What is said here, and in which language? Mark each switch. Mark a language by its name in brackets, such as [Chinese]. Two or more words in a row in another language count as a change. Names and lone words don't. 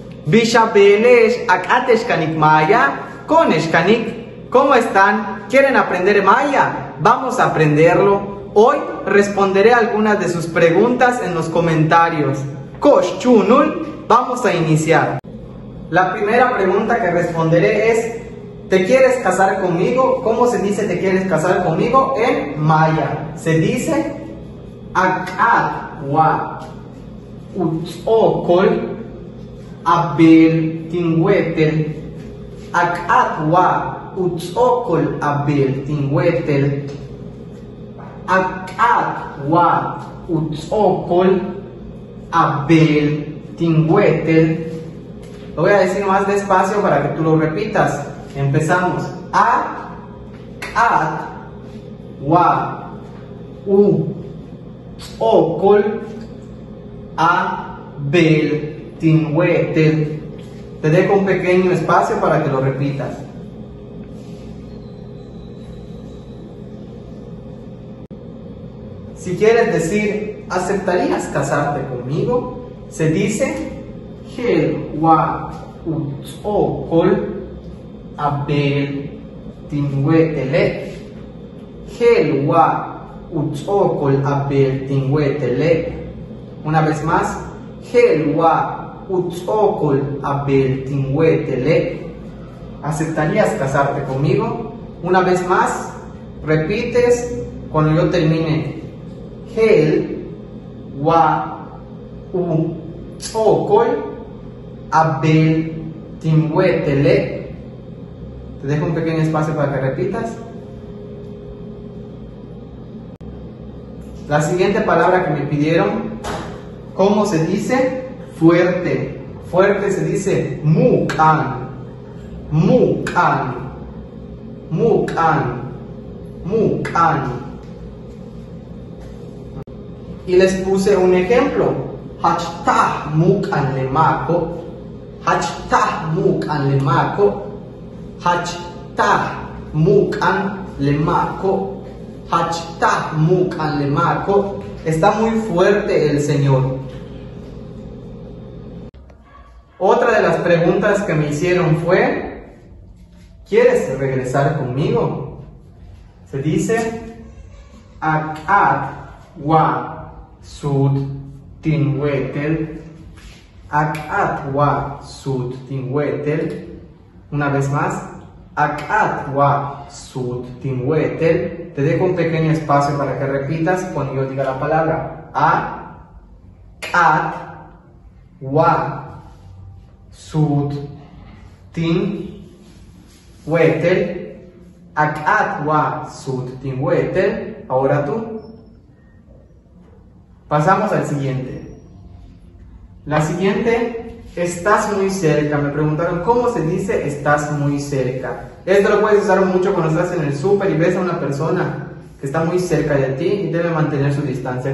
[Yucateco] Bishabelesh akateshkanik maya, koneshkanik. [Spanish] ¿Cómo están? ¿Quieren aprender maya? Vamos a aprenderlo. Hoy responderé algunas de sus preguntas en los comentarios. [Yucateco] Kosh chunul, [Spanish] vamos a iniciar. La primera pregunta que responderé es: ¿te quieres casar conmigo? ¿Cómo se dice te quieres casar conmigo en maya? Se dice [Yucateco] akat wa utzokol abel tinwetel. Akat wa utzokol abel tinwetel. Akat wa utzokol abel tinwetel. [Spanish] Lo voy a decir más despacio para que tú lo repitas. Empezamos. [Yucateco] A, at, wa, u, okol, a, bel, tinwetel. [Spanish] Te dejo un pequeño espacio para que lo repitas. Si quieres decir, ¿aceptarías casarte conmigo? Se dice [Yucateco] Hel wa utzokol abel tinwetele. Hel wa utzokol abel tinwetele. [Spanish] Una vez más. [Yucateco] Hel wa utzokol abel tinwetele. [Spanish] ¿Aceptarías casarte conmigo? Una vez más. Repites cuando yo termine. [Yucateco] Hel wa utzokol abel tinwetele. [Spanish] Te dejo un pequeño espacio para que repitas. La siguiente palabra que me pidieron, ¿cómo se dice? Fuerte. Fuerte se dice mukan. [Yucateco] Mukan. Mukan. Mukan. [Spanish] Y les puse un ejemplo. [Yucateco] Hachtah mukan lemako. Hachtah mukan lemako. Hachtah mukan lemako. Hachtah mukan lemako. [Spanish] Está muy fuerte el Señor. Otra de las preguntas que me hicieron fue: ¿quieres regresar conmigo? Se dice [Yucateco] akat wa sud tinwetel. Akat wa sud tinwetel. [Spanish] Una vez más. [Yucateco] Akat wa sud tinwetel. [Spanish] Te dejo un pequeño espacio para que repitas cuando yo diga la palabra. [Yucateco] Akat wa sud tinwetel. Akat wa sud tinwetel. [Spanish] Ahora tú. Pasamos al siguiente. La siguiente, estás muy cerca. Me preguntaron cómo se dice estás muy cerca. Esto lo puedes usar mucho cuando estás en el súper y ves a una persona que está muy cerca de ti y debe mantener su distancia.